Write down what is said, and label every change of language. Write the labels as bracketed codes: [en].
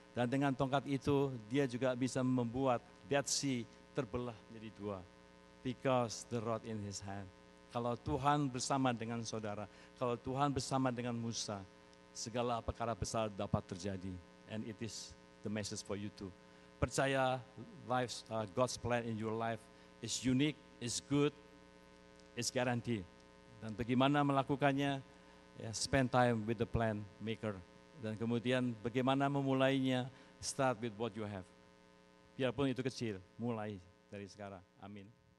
[id] Dan dengan tongkat itu dia juga bisa membuat Dead Sea terbelah menjadi 2. [en] Because the rod in his hand. [id] Kalau Tuhan bersama dengan saudara, kalau Tuhan bersama dengan Musa, segala perkara besar dapat terjadi. [en] And it is the message for you too. [id] Percaya [en] God's plan in your life is unique, is good, is guaranteed. [id] Dan bagaimana melakukannya, ya, [en] spend time with the plan maker. [id] Dan kemudian bagaimana memulainya, [en] start with what you have. [id] Biarpun itu kecil, mulai dari sekarang. Amin.